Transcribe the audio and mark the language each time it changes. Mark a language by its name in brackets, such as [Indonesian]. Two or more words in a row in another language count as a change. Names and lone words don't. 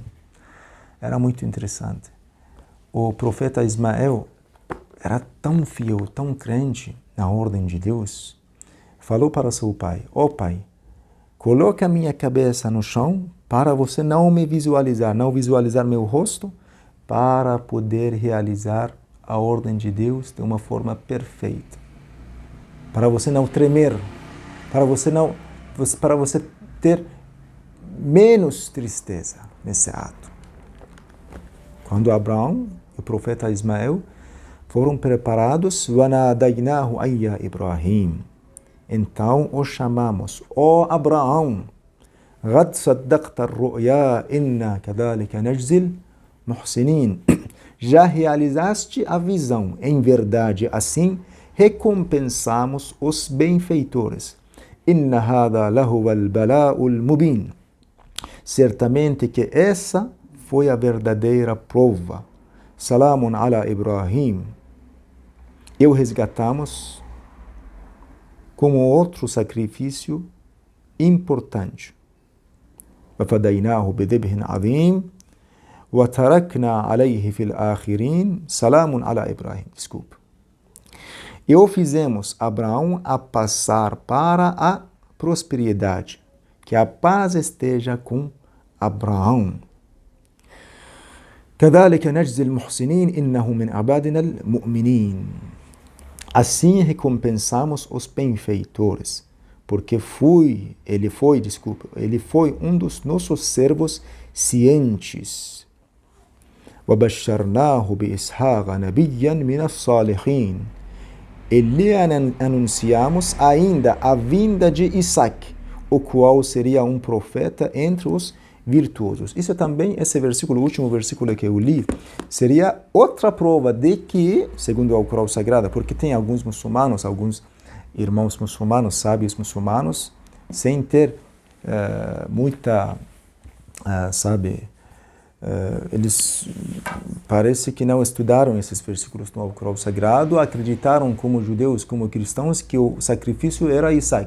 [Portuguese] Era muito interessante. O profeta Ismael era tão fiel, tão crente na ordem de Deus, falou para seu pai, pai, coloque a minha cabeça no chão para você não me visualizar, não visualizar meu rosto, para poder realizar a ordem de Deus de uma forma perfeita. Para você não tremer, para você ter menos tristeza nesse ato. Quando Abraão e o profeta Ismael foram preparados, [Arabic] وَنَادَيْنَاهُ أَيَّا إِبْرَاهِيمُ. [Portuguese] Então o chamamos, Abraão, [Arabic] قَدْ صَدَّقْتَ الرُّؤْيَا إِنَّا كَذَلِكَ نَجْزِي الْمُحْسِنِينَ. [Portuguese] Já realizaste a visão, em verdade, assim recompensamos os benfeitores. [Arabic] إن هذا لهو البلاء المبين. [Portuguese] Certamente que essa foi a verdadeira prova. [Arabic] سلام على إبراهيم. [Portuguese] E o resgatamos como outro sacrifício importante. [Arabic] وَفَدَيْنَاهُ بِذِبْحٍ عَظِيمٍ. وَتَرَكْنَا عَلَيْهِ فِي الْآخِرِينَ سَلَامٌ عَلَى إِبْرَاهِيمَ. [Portuguese] Desculpe. E o fizemos Abraão a passar para a prosperidade. Que a paz esteja com Abraão. [Arabic] كَذَلِكَ نَجْزِي الْمُحْسِنِينَ إِنَّهُ مِنْ عِبَادِنَا الْمُؤْمِنِينَ. [Portuguese] Assim recompensamos os benfeitores, porque ele foi um dos nossos servos cientes. [Arabic] وَبَشَّرْنَاهُ بِإِسْحَاقَ نَبِيًّا مِنَ الصَّالِحِينَ. [Portuguese] E lhe anunciamos ainda a vinda de Isaac, o qual seria um profeta entre os virtuosos. Isso também, esse versículo, o último versículo que eu li, seria outra prova de que, segundo a Alcorão Sagrada, porque tem alguns muçulmanos, alguns irmãos muçulmanos, sábios muçulmanos, sem ter muita, eles parece que não estudaram esses versículos do Alcorão Sagrado, acreditaram como judeus, como cristãos, que o sacrifício era Isaac.